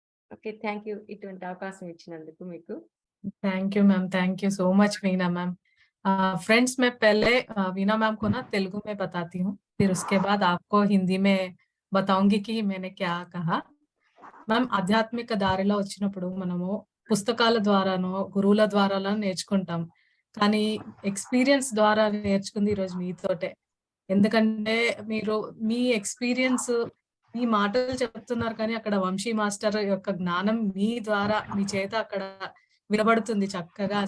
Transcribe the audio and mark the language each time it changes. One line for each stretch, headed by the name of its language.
Telugu: Okay, thank you ఇటువంటి అవకాశం ఇచ్చినందుకు మీకు.
Hindi: Thank you ma'am, thank you so much Veena ma'am. Friends, मैं पहले वीना मैम को ना तेलुगु में बताती हूँ, फिर उसके बाद आपको हिंदी में बताऊंगी कि मैंने क्या कहा।
Telugu: మ్యామ్, ఆధ్యాత్మిక దారిలో వచ్చినప్పుడు మనము పుస్తకాల ద్వారానో గురువుల ద్వారానో నేర్చుకుంటాం, కానీ ఎక్స్పీరియన్స్ ద్వారా నేర్చుకుంది ఈరోజు మీతోటే. ఎందుకంటే మీరు మీ ఎక్స్పీరియన్స్, మీ మాటలు చెప్తున్నారు, కానీ అక్కడ వంశీ మాస్టర్ యొక్క జ్ఞానం మీ ద్వారా, మీ చేత అక్కడ వినబడుతుంది చక్కగా.